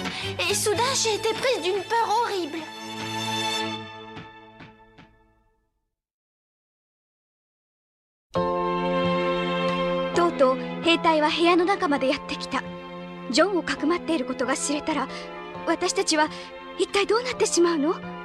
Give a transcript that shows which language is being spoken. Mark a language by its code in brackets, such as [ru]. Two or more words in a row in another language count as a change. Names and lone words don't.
[fr] Et soudain, j'ai été prise d'une peur horrible. [ja] とうとう兵隊は部屋の中までやってきた。ジョンをかくまっていることが知れたら、私たちは一体どうなってしまうの？